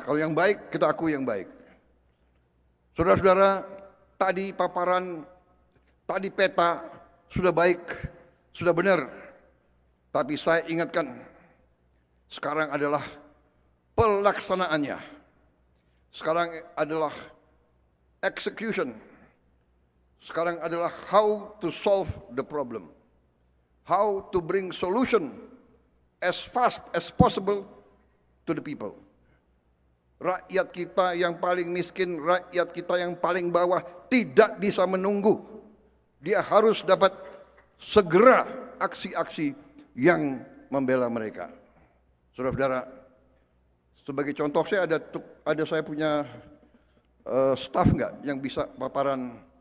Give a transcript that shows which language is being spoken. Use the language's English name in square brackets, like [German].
[Indonesian] Kalau yang baik, kita akui yang baik. Saudara-saudara, tadi paparan, tadi peta sudah baik, sudah benar. Tapi saya ingatkan, sekarang adalah pelaksanaannya. Sekarang adalah [English] execution. Sekarang adalah how to solve the problem. How to bring solution as fast as possible to the people. [Indonesian] Rakyat kita yang paling miskin, rakyat kita yang paling bawah tidak bisa menunggu. Dia harus dapat segera aksi-aksi yang membela mereka. Saudara-saudara, sebagai contoh saya ada saya punya staff enggak yang bisa paparan.